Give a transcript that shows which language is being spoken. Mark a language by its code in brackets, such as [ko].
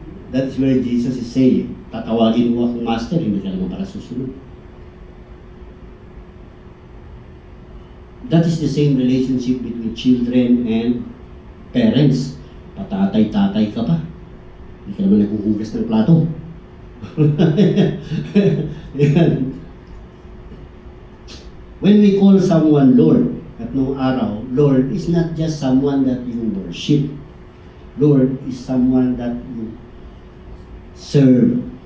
[en] That's where Jesus is saying, [tl] tatawagin mo akong master, hindi ka naman para susunod. [en] That is the same relationship between children and parents. [tl] Patatay-tatay ka pa. Hindi ka naman naghuhugas ng plato. Yan. [en] When we call someone Lord, [tl] at noong araw, [en] Lord is not just someone that you worship. Lord is someone that you serve.